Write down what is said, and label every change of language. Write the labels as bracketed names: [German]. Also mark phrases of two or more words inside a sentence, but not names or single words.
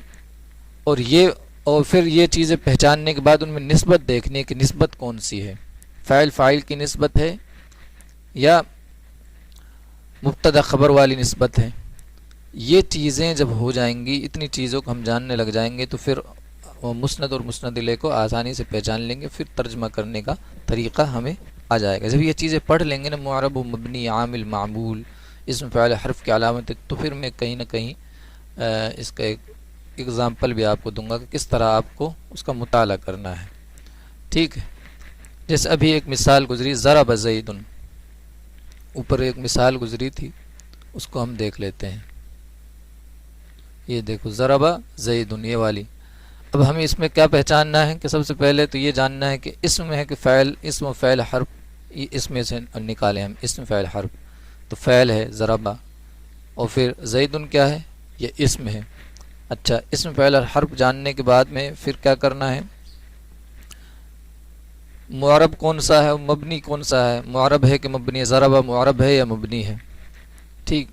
[Urdu] اور پھر یہ چیزیں پہچاننے کے بعد ان میں نسبت دیکھنی ہے کہ نسبت کون سی ہے، فاعل فاعل کی نسبت ہے یا مبتدا خبر والی نسبت ہے۔ یہ چیزیں جب ہو جائیں گی، اتنی چیزوں کو ہم جاننے لگ جائیں گے، تو پھر مسند اور مسند الیہ کو آسانی سے پہچان لیں گے، پھر ترجمہ کرنے کا طریقہ ہمیں آ جائے گا۔ جب یہ چیزیں پڑھ لیں گے نا، معرب و مبنی، عامل، معمول، اسم فاعل حرف کی علامت، تو پھر میں کہیں نہ کہیں اس کا ایک اگزامپل بھی آپ کو دوں گا کہ کس طرح آپ کو اس کا مطالعہ کرنا ہے، ٹھیک ہے۔ جیسے ابھی ایک مثال گزری، [Arabic] ضرب زید، [Urdu] اوپر ایک مثال گزری تھی، اس کو ہم دیکھ لیتے ہیں۔ یہ دیکھو [Arabic] ضرب زید، [Urdu] یہ والی۔ اب ہمیں اس میں کیا پہچاننا ہے کہ سب سے پہلے تو یہ جاننا ہے کہ اسم ہے کہ فعل، اسم و فعل حرف، یہ اس میں سے نکالیں ہم اسم فعل حرف، تو فعل ہے ضربہ، اور پھر زید کیا ہے، یہ اسم ہے۔ اچھا، اسم فعل اور حرف جاننے کے بعد میں پھر کیا کرنا ہے، معرب کون سا ہے، مبنی کون سا ہے، معرب ہے کہ مبنی ہے، ضربہ معرب ہے یا مبنی ہے، ٹھیک۔